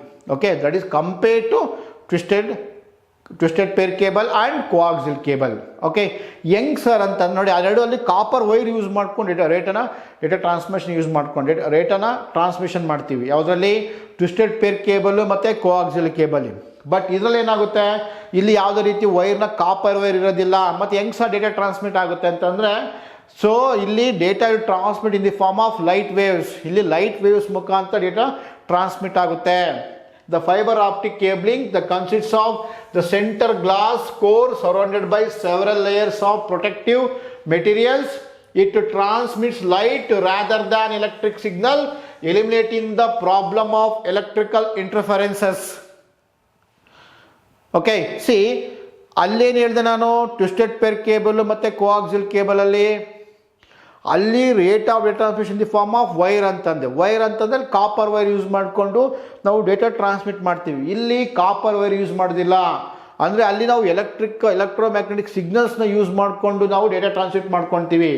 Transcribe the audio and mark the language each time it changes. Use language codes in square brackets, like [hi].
[en] Okay, that is compared to twisted pair cable and coaxial cable. [kn] Okay, ಹೆಂಗ್ sir ಅಂತ ನೋಡಿ, ಅದೆರಡು ಅಲ್ಲಿ ಕಾಪರ್ ವೈರ್ ಯೂಸ್ ಮಾಡ್ಕೊಂಡು ಡೇಟಾ ಟ್ರಾನ್ಸ್ಮಿಷನ್ ಯೂಸ್ ಮಾಡ್ಕೊಂಡು ರೇಟನ್ನು ಟ್ರಾನ್ಸ್ಮಿಷನ್ ಮಾಡ್ತೀವಿ. ಯಾವುದರಲ್ಲಿ? ಟ್ವಿಸ್ಟೆಡ್ ಪೇರ್ ಕೇಬಲ್ ಮತ್ತು ಕೋಆಕ್ಸಿಯಲ್ ಕೇಬಲ್. ಬಟ್ ಇದರಲ್ಲಿ ಏನಾಗುತ್ತೆ, ಇಲ್ಲಿ ಯಾವುದೇ ರೀತಿ ವೈರ್ನ ಕಾಪರ್ ವೈರ್ ಇರೋದಿಲ್ಲ. ಮತ್ತು ಹೆಂಗ್ ಸರ್ [en] Data transmit ಆಗುತ್ತೆ ಅಂತಂದರೆ, so ಇಲ್ಲಿ data transmit in the form of light waves. [kn] ಇಲ್ಲಿ ಲೈಟ್ ವೇವ್ಸ್ ಮುಖಾಂತರ ಡೇಟಾ ಟ್ರಾನ್ಸ್ಮಿಟ್ ಆಗುತ್ತೆ. [en] The fibre optic cabling consists of the centre glass core surrounded by several layers of protective materials. It transmits light rather than electric signal, eliminating the problem of electrical interferences. [kn] Okay, see, ಅಲ್ಲೇನು ಹೇಳಿದೆ ನಾನು, twisted peer cable ಮತ್ತು ಕೋಆಕ್ಸಿಯಲ್ ಕೇಬಲಲ್ಲಿ ಅಲ್ಲಿ rate of data transmission the form of wire ಅಂತಂದರೆ copper wire use ಮಾಡಿಕೊಂಡು ನಾವು data transmit ಮಾಡ್ತೀವಿ. ಇಲ್ಲಿ ಕಾಪರ್ ವೈರ್ ಯೂಸ್ ಮಾಡೋದಿಲ್ಲ. ಅಂದರೆ ಅಲ್ಲಿ ನಾವು ಎಲೆಕ್ಟ್ರೋಮ್ಯಾಗ್ನೆಟಿಕ್ ಸಿಗ್ನಲ್ಸ್ನ ಯೂಸ್ ಮಾಡಿಕೊಂಡು ನಾವು ಡೇಟಾ ಟ್ರಾನ್ಸ್ಮಿಟ್ ಮಾಡ್ಕೊತೀವಿ.